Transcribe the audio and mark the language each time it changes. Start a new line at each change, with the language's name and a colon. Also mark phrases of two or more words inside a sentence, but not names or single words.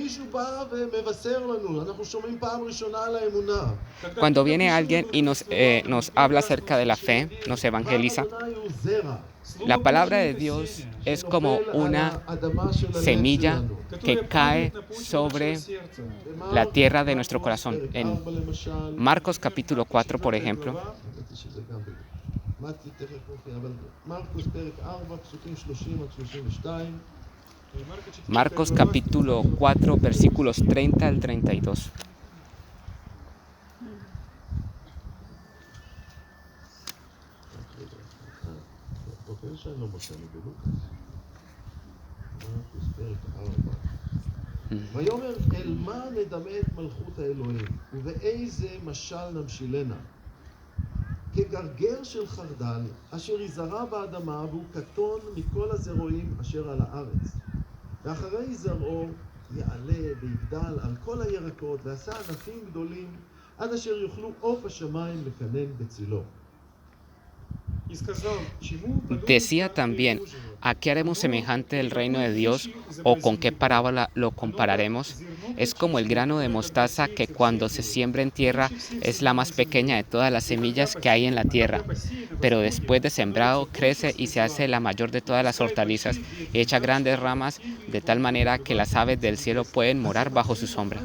Spanish: Cuando viene alguien y nos habla acerca de la fe, nos evangeliza, la palabra de Dios es como una semilla que cae sobre la tierra de nuestro corazón. En Marcos capítulo 4, por ejemplo, Marcos capítulo 4, versículos 30 al 32.
Hebrew: ויאמר אל מה נדמה את מלכות האלוהים ובאיזה משל נמשילנה כגרגר של חרדל אשר יזרע באדמה והוא קטון מכל הזרעים אשר על הארץ ואחרי זרעו יעלה ויגדל על כל הירקות ועשה ענפים גדולים עד אשר יוכלו עוף השמיים לקנן בצילו.
Spanish: Decía también, ¿a qué haremos semejante el reino de Dios o con qué parábola lo compararemos? Es como el grano de mostaza que cuando se siembra en tierra es la más pequeña de todas las semillas que hay en la tierra, pero después de sembrado crece y se hace la mayor de todas las hortalizas y echa grandes ramas de tal manera que las aves del cielo pueden morar bajo su sombra.